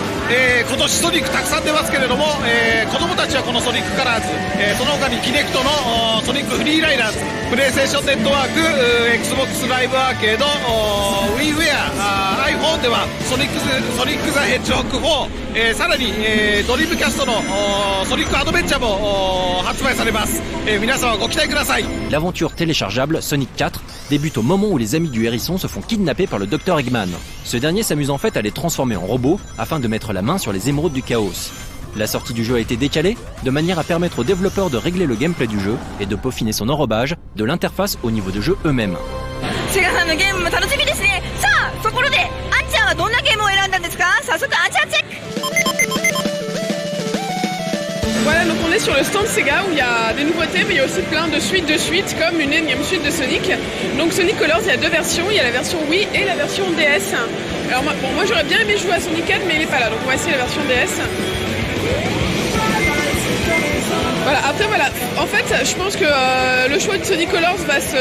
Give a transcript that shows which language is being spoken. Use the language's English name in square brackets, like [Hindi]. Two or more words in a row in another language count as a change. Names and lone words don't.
[Japanese] 今年ソニックたくさん出ますけれども、子供たちはこのソニックカラーズ、その他にキネクトのソニックフリーライダーズ、プレイステーションネットワーク、XBOX ライブアーケード、WiiWare、iPhone ではソニックザヘッジホッグ4、さらに、ドリームキャストのソニックアドベンチャーも発売されます、皆様ご期待ください。 [French] L'aventure téléchargeable Sonic 4 débute au moment où les amis du hérisson se font kidnapper par le Dr Eggman. Ce dernier s'amuse en fait à les transformer en robots afin de mettre la main sur les émeraudes du chaos. La sortie du jeu a été décalée de manière à permettre aux développeurs de régler le gameplay du jeu et de peaufiner son enrobage de l'interface au niveau de jeu eux-mêmes. [Japanese] セガさんのゲームも楽しみですね。さあ、ところであんちゃんはどんなゲームを選んだんですか？早速あんちゃんチェック。 [French] Voilà, donc on est sur le stand Sega où il y a des nouveautés, mais il y a aussi plein de suites, comme une énième suite de Sonic. Donc Sonic Colors, il y a deux versions, il y a la version Wii et la version DS. Alors moi j'aurais bien aimé jouer à Sonic 4, mais il n'est pas là, donc on va essayer la version DS. Voilà, après voilà, en fait je pense que le choix de Sonic Colors va se...